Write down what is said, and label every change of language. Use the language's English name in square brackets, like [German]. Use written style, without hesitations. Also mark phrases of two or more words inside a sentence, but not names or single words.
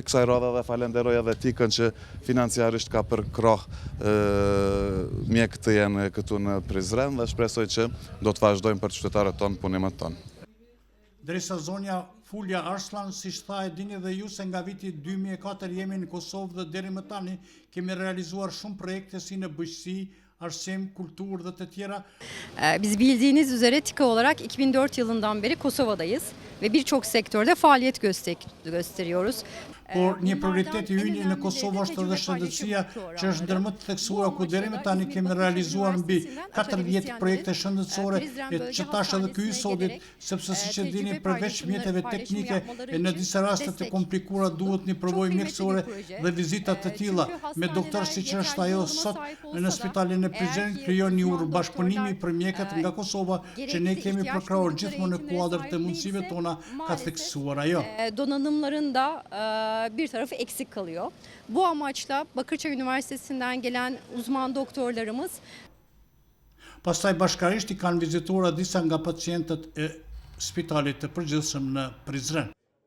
[Albanian] Kësaj radhe dhe falenderoj edhe Tikën që financiarisht ka përkrah mjekët të jenë këtu në Prizren, dhe shpresoj që do të vazhdojnë për qytetarët tonë punimet tonë. Drejsa zonja Fulja Arslan, si tha e dini dhe ju se nga viti 2004 jemi në Kosovë dhe deri më tani kemi realizuar shumë projekte si në bujqësi, arsim, kultur dhe të tjera. [Turkish] Biz bildiğiniz üzere TİKA olarak 2004 yılından beri Kosova'dayız ve birçok sektörde faaliyet gösteriyoruz. [Albanian] Por një prioritet i ynë në Kosovë është edhe shëndetësia, që është ndër më të theksuara, ku deri më tani kemi realizuar mbi 40 projekte shëndetësore, që tash edhe ky sodit, sepse siç e dini, përveç mjeteve teknike, në disa raste të komplikuara duhet një përvojë mjekësore dhe vizita të tilla me doktor, siç është ajo sot në Spitalin e Prizrenit, krijon një bashkëpunimi për mjekët nga Kosova, që ne kemi përkrahur gjithmonë në kuadër të mundësive tona, ka theksuar ajo. [Turkish] Donanımların da bir tarafı eksik kalıyor. Bu amaçla Bakırçay Üniversitesi'nden gelen uzman doktorlarımız [Albanian] pastaj bashkarisht i kanë vizituar disa nga pacientët e Spitalit të Përgjithshëm në Prizren.